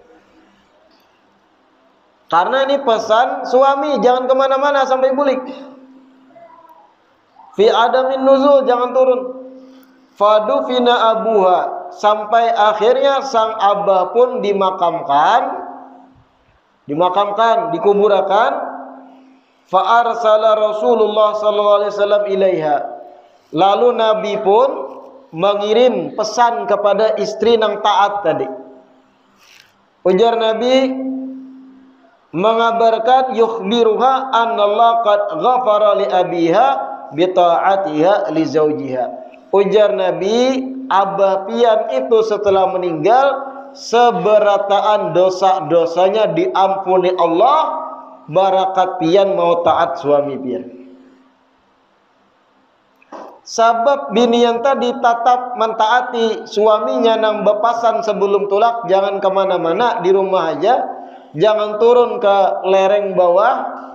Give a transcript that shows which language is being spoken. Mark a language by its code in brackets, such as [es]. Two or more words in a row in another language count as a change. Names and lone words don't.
[bjn] Karena ini pesan suami, jangan kemana-mana sampai bulik. [ar] في عدم النزول, [bjn] jangan turun. [ar] فدفن أبوها, [bjn] sampai akhirnya sang abah pun dimakamkan, dikuburakan. [ar] فأرسل رسول الله صلى الله عليه وسلم إليها, [bjn] lalu Nabi pun mengirim pesan kepada istri nang taat tadi. Ujar Nabi, mengabarkan, [ar] يخبرها أن الله قد غفر لأبيها بطاعتها لزوجها. [bjn] Ujar Nabi, abah pian itu setelah meninggal seberataan dosa-dosanya diampuni Allah, barakat pian mau taat suami pian. Sabab binian tadi tetap mentaati suaminya nang bepasan sebelum tulak, jangan kemana-mana, di rumah aja, jangan turun ke lereng bawah.